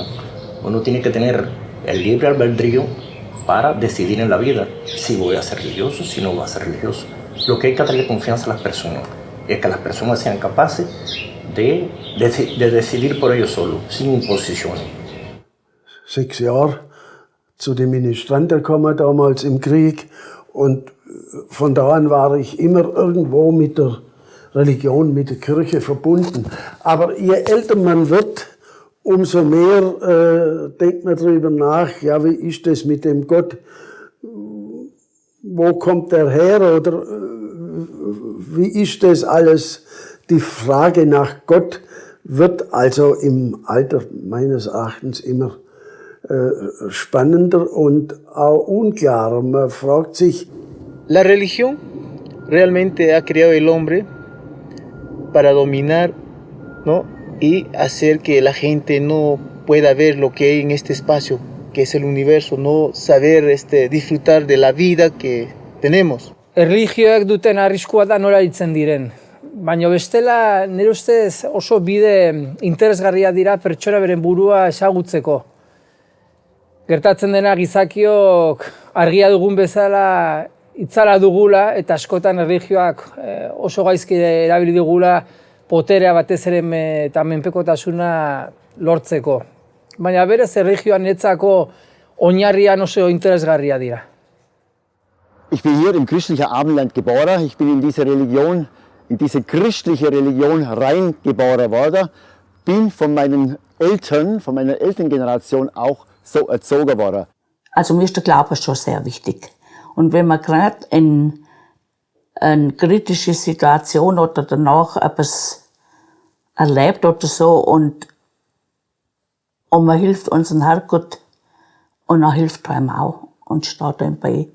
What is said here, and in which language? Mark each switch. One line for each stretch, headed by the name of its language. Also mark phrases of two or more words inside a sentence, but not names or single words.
Spanish: Uno tiene que tener el libre albedrío para decidir en la vida si voy a ser religioso, si no voy a ser religioso. Lo que hay que darle confianza a las personas es que las personas sean capaces de decidir por ellos solos, sin imposiciones.
German: 6 Jahre zu den Ministranten gekommen, damals im Krieg, und von da an war ich immer irgendwo mit der Religion, mit der Kirche verbunden. Aber je älter man wird, umso mehr denkt man darüber nach, ja, wie ist das mit dem Gott? Wo kommt der her? Oder wie ist das alles? Die Frage nach Gott wird also im Alter meines Erachtens immer spannender und auch unklarer. Man fragt sich.
Spanish: La religión realmente ha creado el hombre para dominar, ¿no? Y hacer que la gente no pueda ver lo que hay en este espacio, que es el universo, no saber disfrutar de la vida que tenemos.
Basque: Erlijioek duten arriskua da nola hitzen diren. Baina bestela, nire ustez oso bide interesgarria dira pertsona beren burua ezagutzeko. Gertatzen dena gizakiok argia dugun bezala itzala dugula, eta askotan erlijioak oso gaizki erabili dugula poterea batez ere eta menpekotasuna lortzeko. baina berez erlijioa netzako oinarrian oso interesgarria dira.
German: Ich bin hier im christlichen Abendland geboren. Ich bin in diese Religion, in diese christliche Religion reingeboren worden. Bin von meinen Eltern, von meiner Elterngeneration auch so erzogen worden. Also mir ist der Glaube schon sehr wichtig. Und wenn man gerade in eine kritische Situation oder danach etwas erlebt oder so und man hilft unseren Herrgott und er hilft einem auch und steht einem bei.